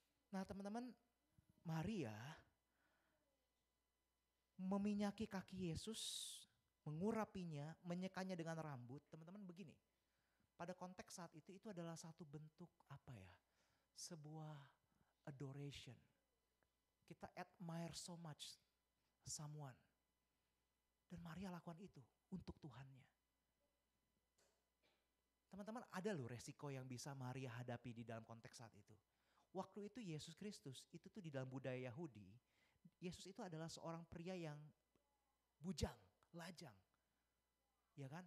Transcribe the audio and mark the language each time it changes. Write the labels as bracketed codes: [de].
[id] Nah teman-teman, Maria meminyaki kaki Yesus, mengurapinya, menyekanya dengan rambut. Teman-teman begini, pada konteks saat itu adalah satu bentuk apa ya, sebuah adoration. Kita [en] admire so much someone. [id] Dan Maria lakukan itu untuk Tuhannya. Teman-teman, ada loh resiko yang bisa Maria hadapi di dalam konteks saat itu. Waktu itu Yesus Kristus, itu tuh di dalam budaya Yahudi, Yesus itu adalah seorang pria yang bujang, lajang. Ya kan?